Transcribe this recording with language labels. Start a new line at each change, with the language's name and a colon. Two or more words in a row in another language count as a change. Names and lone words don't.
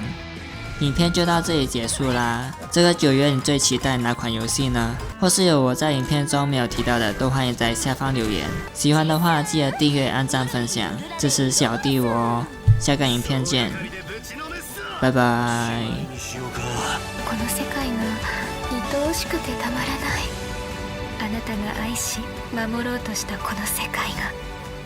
Chinese: 影片就到这里结束啦。这个9月你最期待哪款游戏呢？或是有我在影片中没有提到的，都欢迎在下方留言。喜欢的话记得订阅、按赞、分享，支持小弟我哦。下个影片见，拜拜。
Japanese: この世界が愛おしくてたまらない。あなたが愛し守ろうとしたこの世界が